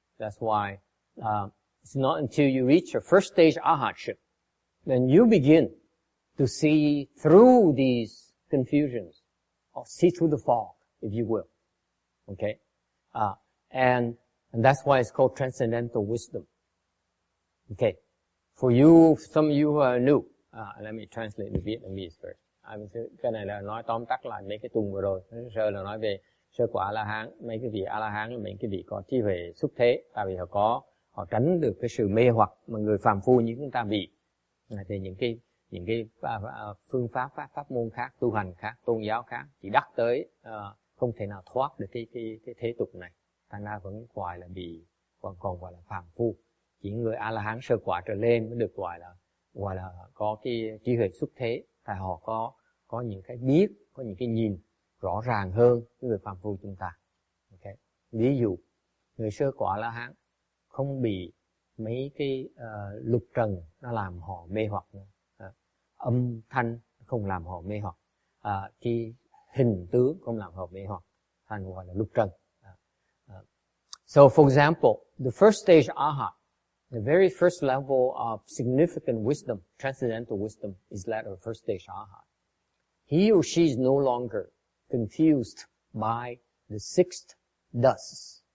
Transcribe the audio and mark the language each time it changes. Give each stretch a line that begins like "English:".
English: That's why it's not until you reach your first stage arhatship then you begin to see through these confusions, or see through the fog, if you will. Okay, and that's why it's called transcendental wisdom. Okay, for you, some of you are new. Let me translate the Vietnamese first.
Vietnamese: Cái này là nói tóm tắt lại mấy cái tuần vừa rồi. Sơ là nói về Sơ quả A-la-hán, mấy cái vị A-la-hán là mấy cái vị có trí huệ xuất thế, tại vì họ tránh được cái sự mê hoặc mà người phàm phu như chúng ta bị. Thì những cái phương pháp môn khác, tu hành khác, tôn giáo khác chỉ đắc tới không thể nào thoát được cái thế tục này. Thành ra vẫn gọi là còn gọi là phàm phu. Chỉ người A-la-hán sơ quả trở lên mới được gọi là có cái trí huệ xuất thế, tại họ có những cái biết, có những cái nhìn rõ ràng hơn người phàm phu chúng ta. Okay. Ví dụ người sơ quả A-la-hán không bị mấy cái lục trần nó làm họ mê hoặc nữa. Âm thanh không làm họ mê hoặc, cái hình tướng không làm họ mê hoặc, thành gọi là lục trần.
English: So for example, the first stage Arhat, the very first level of significant wisdom, transcendental wisdom, is that of first stage Arhat. He or she is no longer confused by the sixth dusts.